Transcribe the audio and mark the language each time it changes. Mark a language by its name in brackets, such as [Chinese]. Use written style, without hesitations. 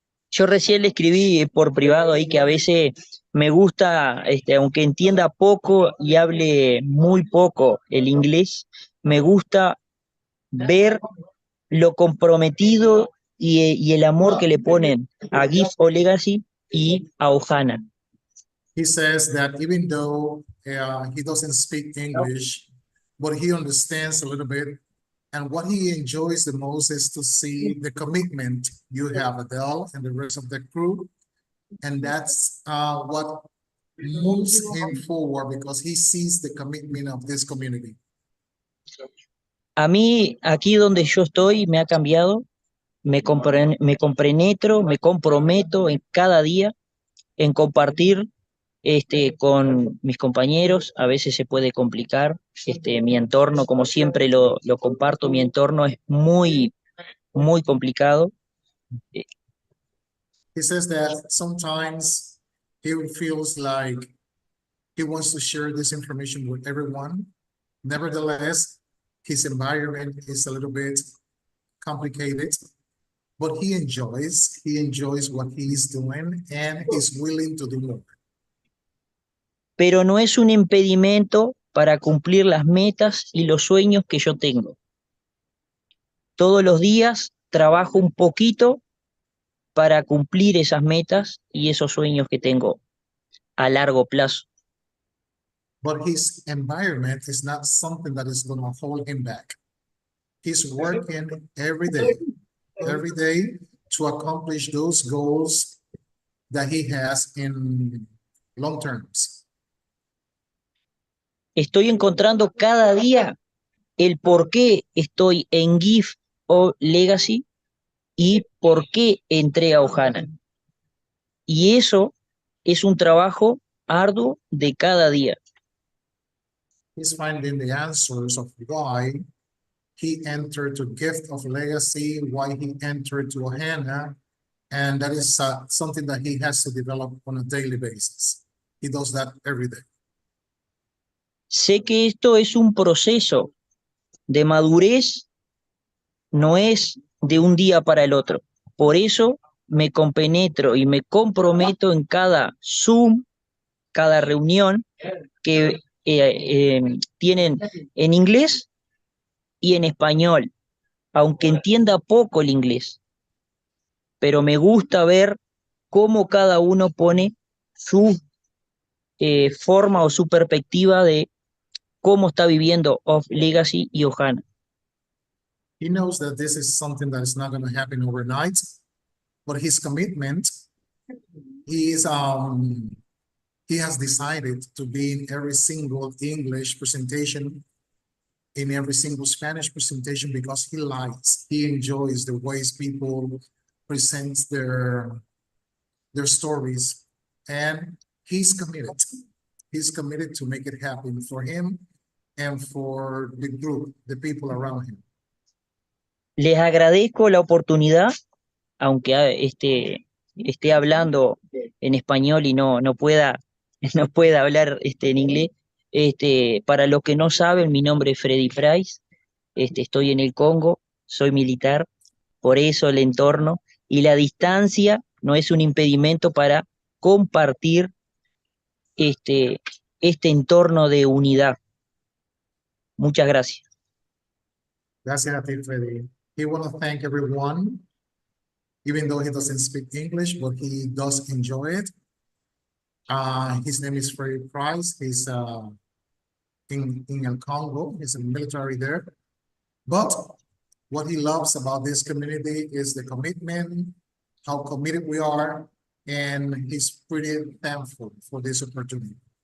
[Spanish] Yo recién le escribí por privado ahí que a veces me gusta, aunque entienda poco y hable muy poco el inglés, me gusta ver lo comprometido y el amor que le ponen a Gift of Legacy y a Ohana. [English] He says that even though he doesn't speak English, but he understands a little bit. And what he enjoys the most is to see the commitment you have, Adele, and the rest of the crew. And that's what moves him forward, because he sees the commitment of this community. [Spanish] A mí, aquí donde yo estoy, me ha cambiado. Me compenetro, me comprometo en cada día en compartir con mis compañeros. A veces se puede complicar, mi entorno, como siempre lo comparto, mi entorno es muy, muy complicado. [English] He says that sometimes he feels like He wants to share this information with everyone. Nevertheless, his environment is a little bit complicated, but he enjoys what he is doing and is willing to do more. [Spanish] Pero no es un impedimento para cumplir las metas y los sueños que yo tengo. Todos los días trabajo un poquito para cumplir esas metas y esos sueños que tengo a largo plazo. [English] But his environment is not something that is going to hold him back. He's working every day to accomplish those goals that he has in long terms. [Spanish] Estoy encontrando cada día el por qué estoy en Gift of Legacy y por qué entré a Ohana. Y eso es un trabajo arduo de cada día. [English] He's finding the answers of why he entered to Gift of Legacy, why he entered to Ohana, and that is something that he has to develop on a daily basis. He does that every day. [Spanish] Sé que esto es un proceso de madurez, no es de un día para el otro. Por eso me compenetro y me comprometo en cada Zoom, cada reunión que tienen en inglés y en español, aunque entienda poco el inglés. Pero me gusta ver cómo cada uno pone su forma o su perspectiva de cómo está viviendo of Legacy y Ohana. [English] He knows that this is something that is not going to happen overnight, but his commitment is he has decided to be in every single English presentation, in every single Spanish presentation, because he enjoys the ways people present their stories, and he's committed. He's committed to make it happen for him and for the group, the people around him. [Spanish] Les agradezco la oportunidad, aunque esté hablando en español y no pueda hablar en inglés. Para los que no saben, mi nombre es Freddy Price, estoy en el Congo, soy militar, por eso el entorno y la distancia no es un impedimento para compartir este entorno de unidad. Muchas gracias. Gracias a ti, Freddy. [English] He wants to thank everyone, even though he doesn't speak English, but he does enjoy it. His name is Freddy Price. He's in El Congo. He's a military there. But what he loves about this community is the commitment, how committed we are, and he's pretty thankful for this opportunity.